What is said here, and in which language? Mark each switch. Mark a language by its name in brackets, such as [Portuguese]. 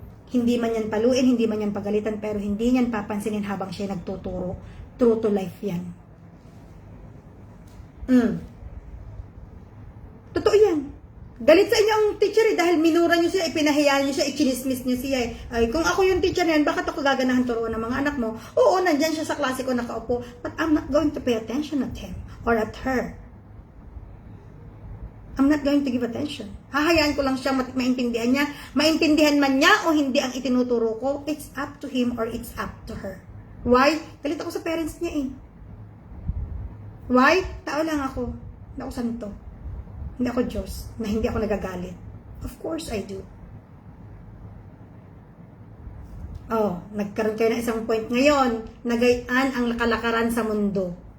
[Filipino] Hindi man yan paluin, hindi man yan pagalitan, pero hindi yan papansinin habang siya nagtuturo. True to life yan. Totoo yan. Galit sa inyo ang teacher dahil minura nyo siya, ipinahiya nyo siya, ichinismis nyo siya Ay, kung ako yung teacher na yan, bakit ako gaganahan turuan ng mga anak mo? [English] Oo, nandyan siya sa klase ko nakaupo, but I'm not going to pay attention at him or at her. I'm not going to give attention. [Filipino] Hahayaan ko lang siya maintindihan niya. [English] Maintindihan man niya o hindi ang itinuturo ko, it's up to him or it's up to her. Why? [Filipino] Galit ako sa parents niya Why? Tao lang ako. Hindi ako santo. Hindi ako Diyos, na hindi ako nagagalit. Of course I do. Oh, nagkaroon kayo ng isang point ngayon, nagayaan ang kalakaran sa mundo.